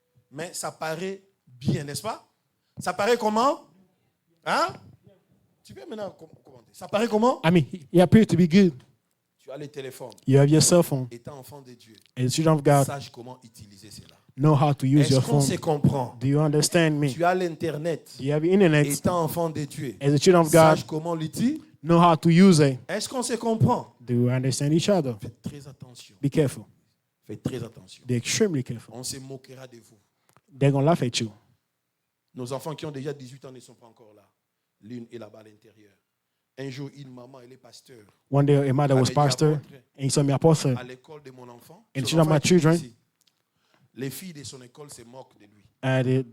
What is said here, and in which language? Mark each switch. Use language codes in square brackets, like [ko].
[fr] Mais ça paraît bien, n'est-ce pas? Ça paraît comment? Hein? Tu peux maintenant commenter. Ça paraît comment? [en] I mean, it appears to be good. [fr] Tu as les téléphones. [en] You have your cell phone. [fr] Étant enfant de Dieu, [en] As a children of God, [fr] sache comment utiliser cela. [en] know how to use [fr] Est-ce [en] your [fr] qu'on se comprend? [en] Do you understand me? [fr] Tu as l'Internet. [en] Do you have internet? [fr] Étant enfant de Dieu, [en] As a children of God, [fr] sache comment l'utiliser. [en] know how to use it. [fr] Est-ce qu'on se comprend? [en] Do you understand each other? [fr] Faites très attention. [en] Be careful. [fr] Faites très attention. [en] Be extremely careful. [fr] On se moquera de vous. [en] They're going to laugh at you. [fr] Nos enfants qui ont déjà 18 ans ne sont pas encore là. L'une est là-bas à l'intérieur. Un jour, une maman, elle est pasteur. [en] One day, a mother was pastor, and he saw me apostle. [fr] À l'école de mon enfant. [en] And [fr] Son [en] children of [fr] enfant [en] my [fr] étudie [en] children. [fr] ici. Les filles de son école se moquent de lui.